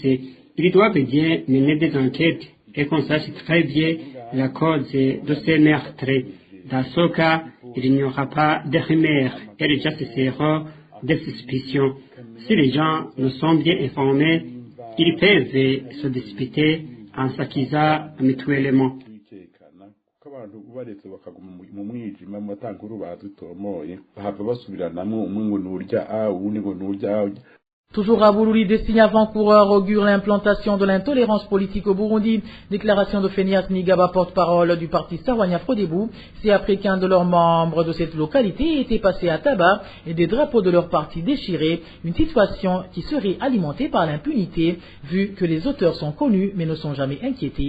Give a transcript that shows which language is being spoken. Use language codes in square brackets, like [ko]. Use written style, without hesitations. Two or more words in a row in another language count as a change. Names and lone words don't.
[fr] Ils doivent bien mener des enquêtes et qu'on sache très bien la cause de ces meurtres. Dans ce cas, il n'y aura pas de rumeurs et les gens cesseront des suspicions. Si les gens ne sont bien informés, ils peuvent se disputer en s'accusant mutuellement. [rn] abantu ubaretse bakaguma mu mwijima mu matankuru badutomoye bahava basubiranamo umwe ngo nurya uwundi ngo nurya. [fr] Toujours à Bururi, des signes avant-coureurs augurent l'implantation de l'intolérance politique au Burundi. Déclaration de Phineas Nigaba, porte-parole du parti Sahwanya Frodebou. C'est après qu'un de leurs membres de cette localité était passé à tabac et des drapeaux de leur parti déchirés. Une situation qui serait alimentée par l'impunité, vu que les auteurs sont connus mais ne sont jamais inquiétés.